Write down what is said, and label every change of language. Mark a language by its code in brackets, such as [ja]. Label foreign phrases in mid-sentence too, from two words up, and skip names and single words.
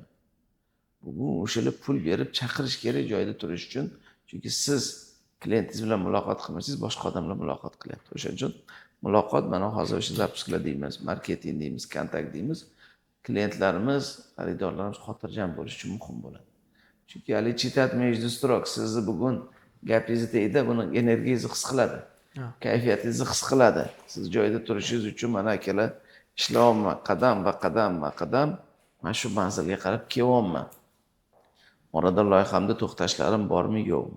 [uz] Bugun o'shalar pul berib chaqirish kerak joyda turish uchun, chunki siz klientingiz bilan muloqot qilmasangiz, boshqa odam bilan muloqot qilyapti. O'shaning uchun muloqot mana hozir o'sha zapisklar deymiz, marketing deymiz, kontakt deymiz. Klientlarimiz, xaridorlarimiz xotirjam bo'lishi uchun muhim bo'ladi. Chunki hali [ru] читать между строк, [uz] sizni bugun gapingizni tagida buni energiyangizni his qiladi. kayfiyatingizni his qiladi. Siz joyda turishingiz uchun mana akalar ishlayapman, qadam va qadam mana shu manzilga qarab kelyapman. Orada loyihamda to'xtashlarim bormi, yo'qmi?